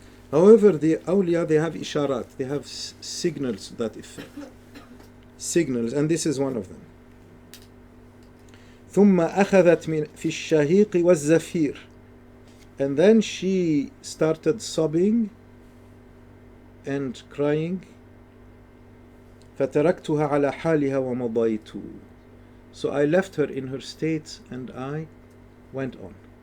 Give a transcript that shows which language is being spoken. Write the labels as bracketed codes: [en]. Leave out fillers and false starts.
[en] However, the awliya, they have isharat, they have signals to that effect. Signals, and this is one of them. [ar] ثم أخذت من في الشهيق والزفير, [en] and then she started sobbing and crying. [ar] فتركتها على حالها ومضيت. [en] So I left her in her state and I went on.